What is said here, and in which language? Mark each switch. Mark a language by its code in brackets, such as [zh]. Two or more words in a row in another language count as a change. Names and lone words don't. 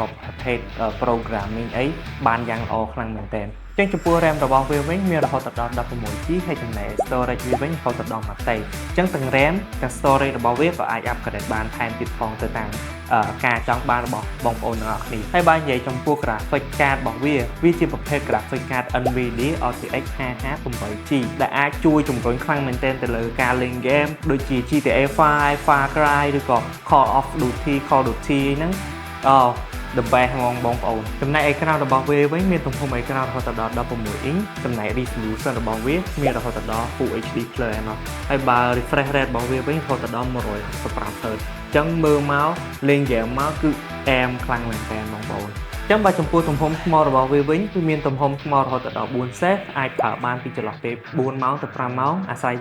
[km] ប្រភេទ programming អីបានយ៉ាងល្អខ្លាំងមែនទែនចឹងចំពោះ RAM របស់វាវិញមានរហូតដល់ 16GB ហើយចំណែក storage វាវិញរហូតដល់ 1TB ចឹងទាំង RAM ទាំង storage របស់វាក៏អាច upgrade បានថែមទៀតផងទៅតាមការចង់បានរបស់បងប្អូនទាំងអស់គ្នាហើយបើនិយាយចំពោះ [en] graphic card [km] របស់វាជាប្រភេទ [en] graphic card [km] NVIDIA RTX 558G ដែលអាចជួយជំរុញខ្លាំងមែនទែនទៅលើការលេង game ដូចជា GTA 5 Far Cry ឬក៏ Call of Duty ហ្នឹង [en] the best [km] បងប្អូនចំណែកអេក្រង់របស់វាវិញមានទំហំអេក្រង់រហូតដល់ 16 inch ចំណែក resolution របស់វាមានរហូតដល់ Full HD Plus ឯណោះហើយបើ [en] refresh rate [km] របស់វាវិញរហូតដល់ 165Hz អញ្ចឹងមើលមកលេង game មកគឺអែមខ្លាំងមែនតើបងប្អូនអញ្ចឹងបើចំពោះទំហំថ្មរបស់វាវិញគឺមានទំហំថ្មរហូតដល់ 4 សេសអាចប្រើបានពីចន្លោះពេល 4 ម៉ោងទៅ 5 ម៉ោងអាស្រ័យទៅ